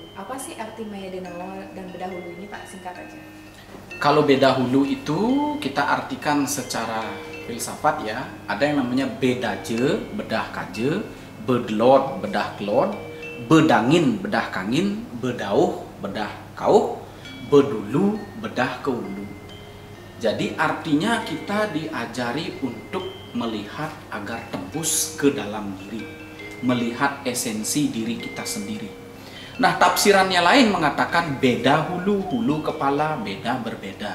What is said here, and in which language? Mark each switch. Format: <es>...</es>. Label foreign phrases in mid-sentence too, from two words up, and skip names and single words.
<id>Apa sih arti Maya Dinawa dan bedah hulu ini, Pak? Singkat aja. Kalau bedah hulu itu kita artikan secara filsafat ya.</id> <ban>Ada yang namanya bedaje, bedah kaje, bedelot, bedah kelot, bedangin, bedah kangin, bedauh, bedah kauh, bedulu, bedah kehulu.</ban> <id>Jadi artinya kita diajari untuk melihat agar tembus ke dalam diri, melihat esensi diri kita sendiri. Nah, tafsirannya lain mengatakan beda hulu, hulu kepala, beda berbeda.</id>